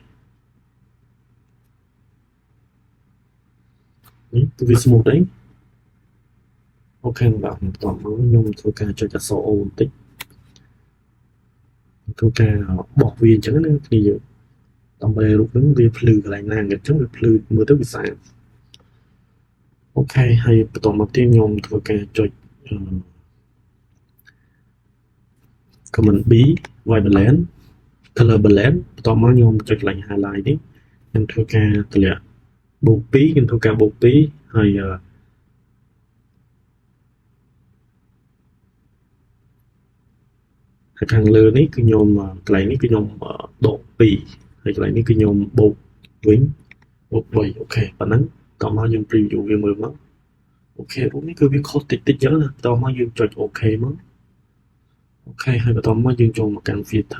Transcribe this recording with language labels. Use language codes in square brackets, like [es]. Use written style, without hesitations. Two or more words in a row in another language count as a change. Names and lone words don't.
[km] នេះគឺវា smooth đấy អូខេបាទបន្ទាប់មកខ្ញុំធ្វើការចុចអក្សរ O បន្តិចធ្វើការបោះវាអញ្ចឹងណាគ្នាយើងដើម្បីរូបហ្នឹងវាភ្លឺកន្លែងណាអញ្ចឹងវាភ្លឺមើលទៅវាស្អាតអូខេហើយបន្ទាប់មកទៀតខ្ញុំធ្វើការចុច [en] command B white balance color balance [km] បន្ទាប់មកខ្ញុំចុចកន្លែង highlight នេះខ្ញុំធ្វើការតម្លាក់បូក2ខ្ញុំធ្វើការបូក2ហើយខាងលើនេះគឺខ្ញុំកន្លែងនេះគឺខ្ញុំដ ក2ហើយកន្លែងនេះគឺខ្ញុំបូកវិញបូក3អូខេប៉ុណ្ណឹងតោះមកយើង preview វាមើលមកអូខេរូបនេះគឺវាខុសតិចតិចចឹងណាតោះមកយើងចុចអូខេមកអូខេហើយបន្តមកយើងចូលមកកាន់ filter